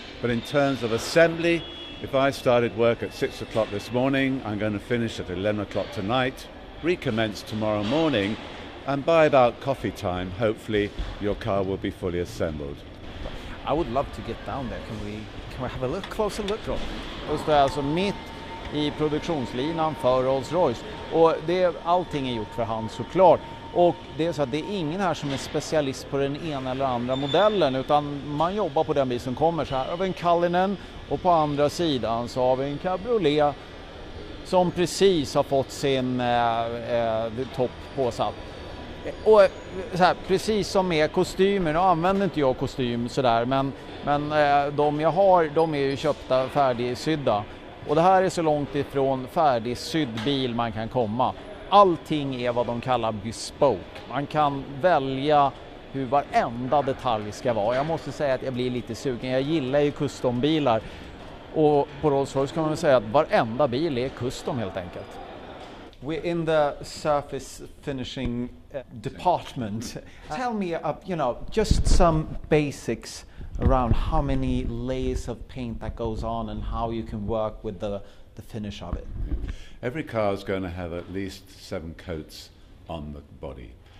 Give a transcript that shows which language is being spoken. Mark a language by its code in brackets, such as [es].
[en] But in terms of assembly, if I started work at 6 o'clock this morning, I'm going to finish at 11 o'clock tonight, recommence tomorrow morning, and by about coffee time, hopefully, your car will be fully assembled. I would love to get down there. Can we have a closer look? [sv] Och står alltså mitt i produktionslinan för Rolls Royce. Och allting är gjort för hand såklart. Och det är så att det är ingen här som är specialist på den ena eller andra modellen, utan man jobbar på den bil som kommer. Så här har vi en Cullinan och på andra sidan så har vi en cabriolet som precis har fått sin topp påsatt. Och så här, precis som med kostymer, nu använder inte jag kostym sådär, men de jag har, de är ju köpta färdigsydda. Och det här är så långt ifrån färdigsydd bil man kan komma. Allting är vad de kallar bespoke. Man kan välja hur varenda detalj ska vara. Jag måste säga att jag blir lite sugen. Jag gillar ju custombilar. Och på Rolls Royce kan man väl säga att varenda bil är custom helt enkelt. [en] We're in the surface finishing department. Tell me, just some basics around how many layers of paint that goes on and how you can work with the finish of it. Every car is going to have at least 7 coats on the body.